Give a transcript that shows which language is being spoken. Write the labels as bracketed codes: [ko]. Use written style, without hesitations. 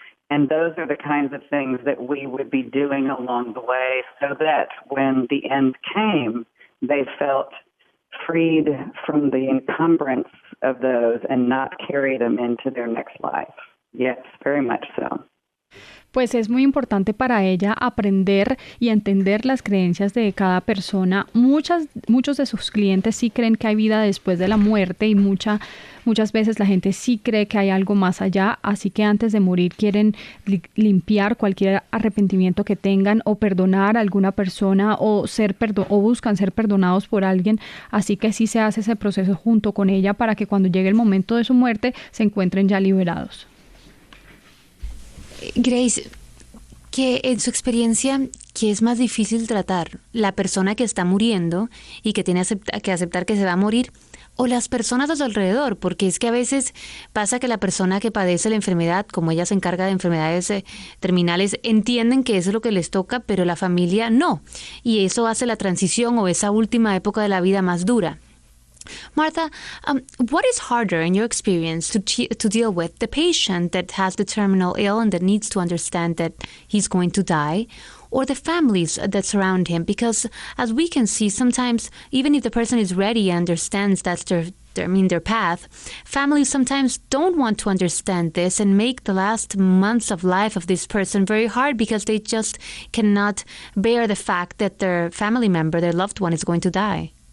[en] And those are the kinds of things that we would be doing along the way, so that when the end came, they felt freed from the encumbrance of those and not carry them into their next life. Yes, very much so. [es] Pues es muy importante para ella aprender y entender las creencias de cada persona. Muchos de sus clientes sí creen que hay vida después de la muerte y muchas veces la gente sí cree que hay algo más allá, así que antes de morir quieren limpiar cualquier arrepentimiento que tengan o perdonar a alguna persona o buscan ser perdonados por alguien, así que sí se hace ese proceso junto con ella para que cuando llegue el momento de su muerte se encuentren ya liberados. Grace, que en su experiencia, ¿qué es más difícil tratar? ¿La persona que está muriendo y que tiene que aceptar que se va a morir? ¿O las personas a su alrededor? Porque es que a veces pasa que la persona que padece la enfermedad, como ella se encarga de enfermedades terminales, entienden que eso es lo que les toca, pero la familia no. Y eso hace la transición o esa última época de la vida más dura. [en] Martha, what is harder in your experience to deal with? The patient that has the terminal ill and that needs to understand that he's going to die, or the families that surround him? Because as we can see, sometimes even if the person is ready and understands that's their path, families sometimes don't want to understand this and make the last months of life of this person very hard because they just cannot bear the fact that their family member, their loved one, is going to die.